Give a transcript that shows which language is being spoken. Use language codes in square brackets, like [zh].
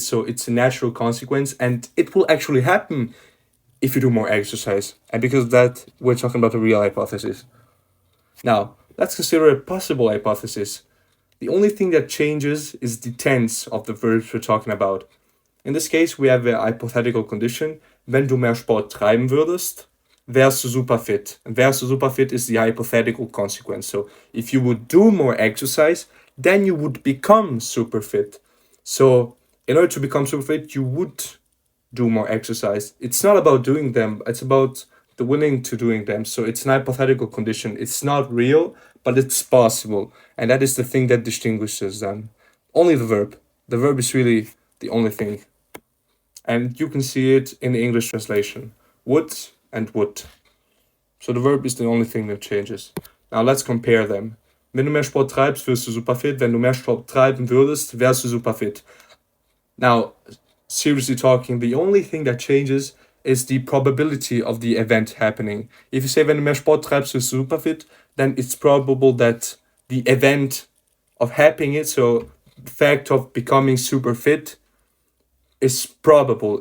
[en] So it's a natural consequence, and it will actually happen if you do more exercise. And because of that, we're talking about a real hypothesis. Now, let's consider a possible hypothesis. The only thing that changes is the tense of the verbs we're talking about. In this case, we have a hypothetical condition. [de] Wenn du mehr Sport treiben würdest, wärst du super fit. [en] And [de] wärst du super fit [en] is the hypothetical consequence. So if you would do more exercise, then you would become super fit. So in order to become super fit, you would do more exercise. It's not about doing them, it's about the willing to doing them. So it's an hypothetical condition. It's not real, but it's possible. And that is the thing that distinguishes them. Only the verb. The verb is really the only thing. And you can see it in the English translation. Would and would. So the verb is the only thing that changes. Now let's compare them. [de] Wenn du mehr Sport treibst, wirst du super fit. Wenn du mehr Sport treiben würdest, wärst du super fit. [en] Now, seriously talking, the only thing that changes is the probability of the event happening. If you say, [de] wenn du mehr Sport treibst, wirst du super fit, [en] then it's probable that the event of happening it, so the fact of becoming super fit, is probable.